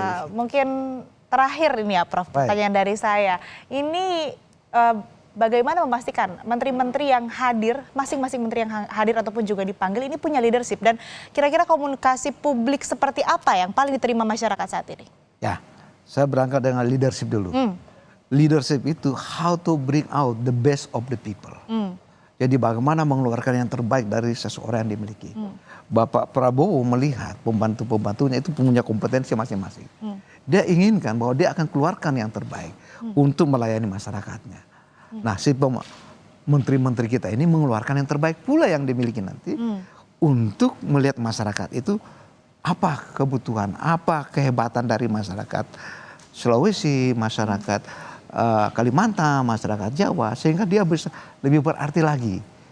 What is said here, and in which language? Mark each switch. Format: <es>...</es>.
<id>Mungkin terakhir ini ya, Prof. Pertanyaan dari saya. Ini bagaimana memastikan menteri-menteri yang hadir, masing-masing menteri yang hadir ataupun juga dipanggil ini punya leadership, dan kira-kira komunikasi publik seperti apa yang paling diterima masyarakat saat ini? Ya, saya berangkat dengan leadership dulu.</id> <en>Leadership itu how to bring out the best of the people.</en> <id>Jadi bagaimana mengeluarkan yang terbaik dari seseorang yang dimiliki. Bapak Prabowo melihat pembantu-pembantunya itu punya kompetensi masing-masing. Dia inginkan bahwa dia akan keluarkan yang terbaik untuk melayani masyarakatnya. Nah, si menteri-menteri kita ini mengeluarkan yang terbaik pula yang dimiliki nanti untuk melihat masyarakat itu apa kebutuhan, apa kehebatan dari masyarakat Sulawesi, masyarakat Kalimantan, masyarakat Jawa, sehingga dia bisa lebih berarti lagi.</id>